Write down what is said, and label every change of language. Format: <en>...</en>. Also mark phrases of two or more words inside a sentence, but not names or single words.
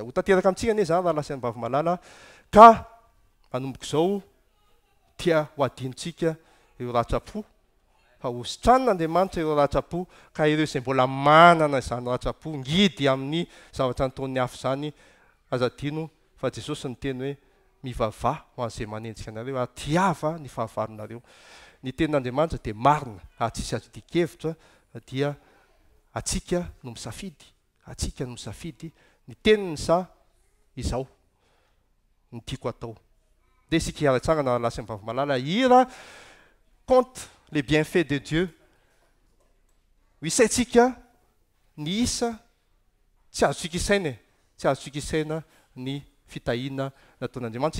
<mg>Ho tanteraka amintsika anie izany rahalahy sy vavy malala ka manomboka izao tia ho adinontsika ireo ratsa-po fa ho sitranan'Andriamanitra ireo ratsa-po ka ireo izay mbola manana izany ratsa-po ngidy amin'ny zavatra nataon'ny hafa izany azadino fa Jesosy ny teny hoe mivavah ho an'izay manenjika anareo ary tiava ny fahavaronareo. Ny tenin'Andriamanitra dia marina ary tsisy azo dikevitra dia atsika no misafidy, atsika no misafidy ny teniny sa izao ny tiako atao. Dia isika hiara-tsangana rahalahy sy vavy malala hira</mg> <fr>compte les bienfaits de Dieu.</fr> <mg>Ho isaitsika ny isa tsy azotsika isaina, tsy azotsika isaina ny fitahiana nataon'Andriamanitra.</mg>